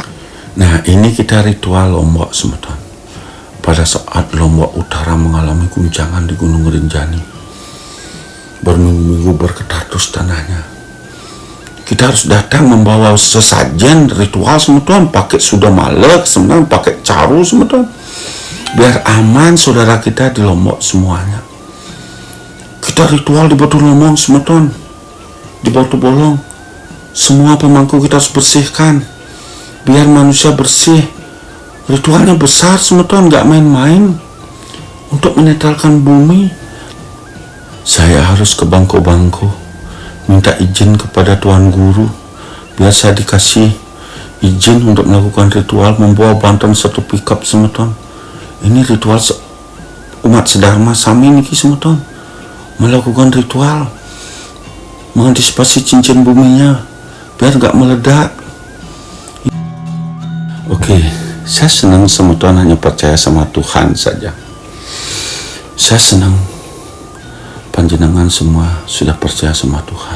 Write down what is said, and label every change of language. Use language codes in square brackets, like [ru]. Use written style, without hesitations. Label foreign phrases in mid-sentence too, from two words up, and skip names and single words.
[id] Nah, ini kita ritual Lombok semeton. Pada saat Lombok Utara mengalami guncangan di Gunung Rinjani, berminggu-minggu bergetar terus tanahnya. Kita harus datang membawa sesajen ritual semeton, pakai sudah malek semeton, pakai caru semeton, biar aman saudara kita di Lombok semuanya. Kita ritual di Batu Lomong semeton, di Batu Bolong, semua pemangku kita harus bersihkan biar manusia bersih. Ritualnya besar semeton, gak main-main, untuk menetralkan bumi. Saya harus ke bangko-bangko minta izin kepada Tuan Guru biar saya dikasih izin untuk melakukan ritual membawa bantuan satu pickup semeton. Ini ritual umat sedharma [ban] sami niki [id] semeton, melakukan ritual mengantisipasi cincin buminya biar gak meledak. Oke, saya senang semeton hanya percaya sama Tuhan saja. Saya senang panjenengan semua sudah percaya sama Tuhan.